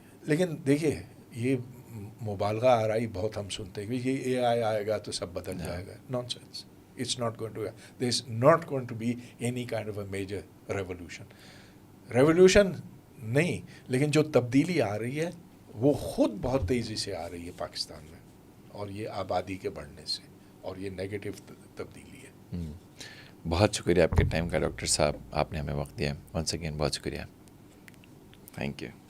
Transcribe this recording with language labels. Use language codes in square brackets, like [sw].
[ur] لیکن دیکھیے یہ مبالغہ آرائی بہت ہم سنتے ہیں کہ یہ اے آئی آئے گا تو سب بدل جائے گا. Naan sense. [en] It's not going to, there's not going to be any kind of a major revolution. [ur] Revolution نہیں، لیکن جو تبدیلی آ رہی ہے وہ خود بہت تیزی سے آ رہی ہے پاکستان میں، اور یہ آبادی کے بڑھنے سے، اور یہ نیگیٹو تبدیلی ہے. بہت شکریہ آپ کے ٹائم کا ڈاکٹر صاحب، آپ نے ہمیں وقت دیا. [en] once again [ur] بہت شکریہ. [en] Thank you.